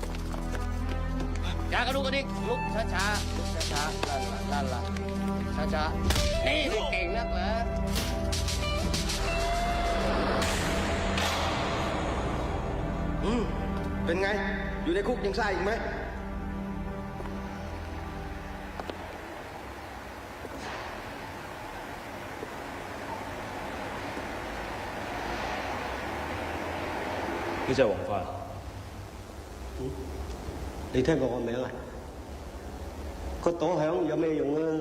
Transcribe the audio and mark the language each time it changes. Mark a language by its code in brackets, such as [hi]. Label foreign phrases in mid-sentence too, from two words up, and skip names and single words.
[th] อย่ากระดุกกระดิกลุกช้าช้าลุกช้าช้าลั่นละช้าช้านี่เก่งนักเหรอ เป็นไง อยู่ในคุกยังซ่าอีกไหม [yue] 呢隻係黃花。你聽過我名啊？個黨響有咩用啊？